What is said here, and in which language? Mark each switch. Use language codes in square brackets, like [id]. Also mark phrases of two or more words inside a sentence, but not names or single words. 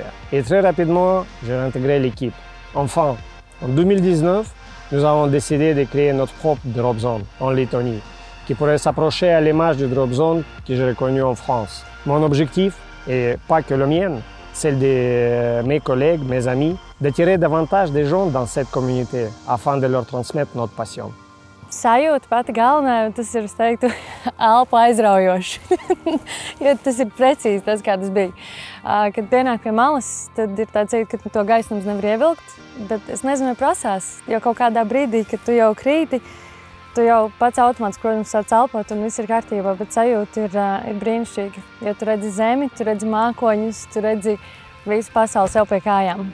[fr] Et très rapidement, j'ai intégré l'équipe. Enfin, en 2019, nous avons décidé de créer notre propre [en] drop zone [fr] en Lettonie, qui pourrait s'approcher à l'image du [en] drop zone [fr] que j'ai reconnu en France. Mon objectif, et pas que le mien, celle de mes collègues, mes amis, d'attirer davantage de gens dans cette communauté afin de leur transmettre notre passion. [lv] Sajūta pati galvenā, tas ir, es teiktu, elpa aizraujoši, jo tas ir precīzi tas, kā tas bija. Kad pienāk pie malas, tad ir tāds sajūta, ka to gaisnums nevar ievilkt, bet es nezinu, vai prasās, jo kaut kādā brīdī, kad tu jau krīti, tu jau pats automātiski, protams, sāc elpot un viss ir kārtībā, bet sajūta ir brīnišķīga, jo tu redzi zemi, tu redzi mākoņus, tu redzi visu pasauli sev pie kājām.